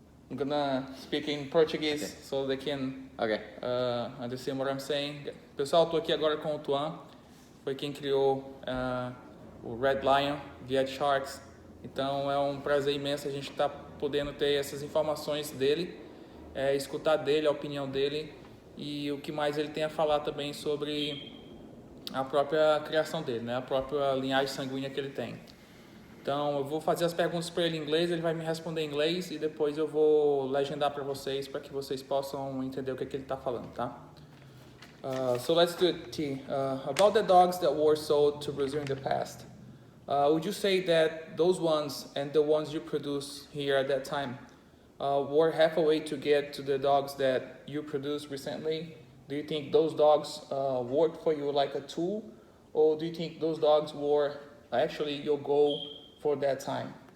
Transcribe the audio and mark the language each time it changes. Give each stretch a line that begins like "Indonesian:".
English: I'm gonna speak in Portuguese so they can understand what I'm saying.
Portuguese: Pessoal, estou aqui agora com o Tuan, foi quem criou o Red Lion, VietSharks. Então é um prazer imenso a gente estar podendo ter essas informações dele, escutar dele, a opinião dele e o que mais ele tem a falar também sobre a própria criação dele, né? A própria linhagem sanguínea que ele tem. Então eu vou fazer as perguntas para ele em inglês, ele vai me responder em inglês e depois eu vou legendar para vocês que vocês possam entender o que ele está falando, tá?
English: So let's do it, T. About the dogs that were sold to Brazil in the past, would you say that those ones and the ones you produce here at that time were halfway to get to the dogs that you produced recently? Do you think those dogs worked for you like a tool, or do you think those dogs were actually your goal for that time?